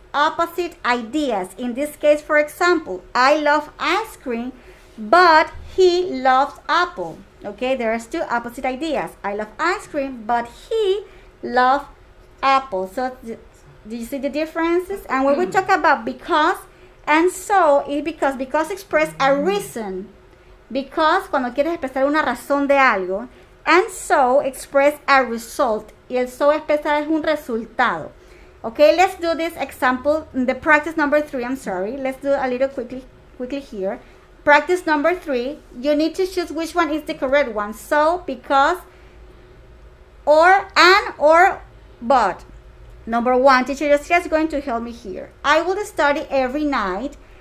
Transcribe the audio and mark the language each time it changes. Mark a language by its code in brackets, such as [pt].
[en] Opposite ideas. In this case, for example, I love ice cream, but he loves apple. Okay, there's two opposite ideas. I love ice cream, but he loves apple. So do you see the differences? And when we talk about because and so, it's because express a reason. [es] Because cuando quieres expresar una razón de algo, [en] and so express a result. [es] Y el so expresa es un resultado. [en] Okay, let's do this example, the practice number 3, I'm sorry. Let's do a little quickly here. Practice number 3, you need to choose which one is the correct one. So, because, or, and, or, but. Number 1, teacher Estrella is going to help me here. I will study every night.